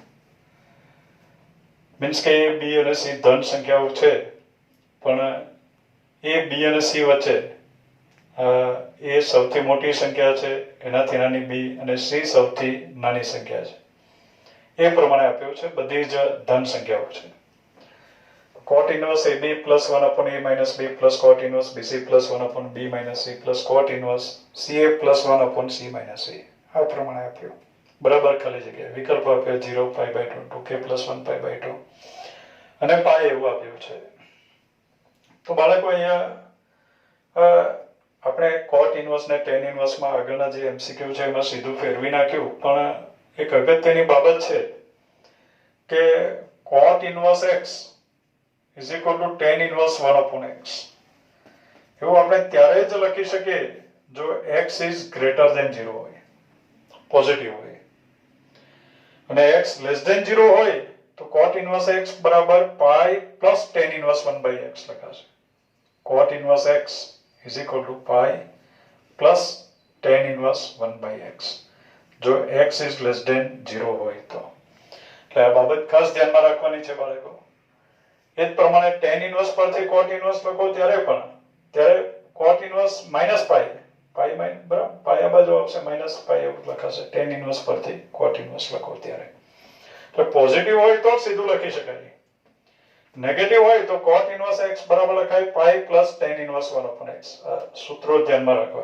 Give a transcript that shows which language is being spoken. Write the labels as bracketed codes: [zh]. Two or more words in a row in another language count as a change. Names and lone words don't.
[gu] મીન્સ કે a b અને c ધન સંખ્યાઓ છે પણ a b અને c વચ્ચે એ સૌથી મોટી સંખ્યા છે, એનાથી નાની b અને c સૌથી નાની સંખ્યા છે. એ પ્રમાણે આપ્યું છે. બધી જ ધન સંખ્યાઓ છે. [en] cot inverse ab plus 1/a minus b plus cot inverse bc plus 1/b minus c plus cot inverse ca plus 1/c minus a. [gu] આ પ્રમાણે આપ્યું. બરાબર ખાલી જગ્યા વિકલ્પ આપ્યો 0 π/2 2k plus 1 π/2 અને પાય એવું આપ્યું છે. તો બાળકો અહીંયા આપણે [en] cot inverse [gu] ને [en] tan inverse [gu] માં આગળના જે MCQ છે એમાં સીધું ફેરવી નાખ્યું, પણ એક અગત્યની બાબત છે કે [en] cot inverse x is equal to tan inverse 1/x [gu] એવું આપણે ત્યારે જ લખી શકીએ જો [en] x is greater than 0 [gu] હોય, પોઝિટિવ હોય, અને [en] x less than 0 [gu] હોય તો [en] cot inverse x [gu] બરાબર [en] pi plus tan inverse 1/x [gu] લખાશે. [en] cot inverse x is equal to pi plus tan inverse 1/x જો x is less than 0 [gu] હોય તો. એટલે આ બાબત ખાસ ધ્યાનમાં રાખવાની છે બાળકો. એ જ પ્રમાણે [en] tan inverse [gu] પરથી [en] cot inverse [gu] લખો ત્યારે [en] cot inverse minus pi [gu] બરાબર પાઈ આ બાજુ આવશે [en] minus pi [gu] એવું લખાશે. [en] tan inverse [gu] પરથી [en] cot inverse [gu] લખો ત્યારે. એટલે પોઝિટિવ હોય તો સીધું લખી શકાય, નેગેટિવ હોય તો [en] cot inverse x [gu] બરાબર લખાય [en] pi plus tan inverse 1/x. [gu] સૂત્રો ધ્યાનમાં રાખવા.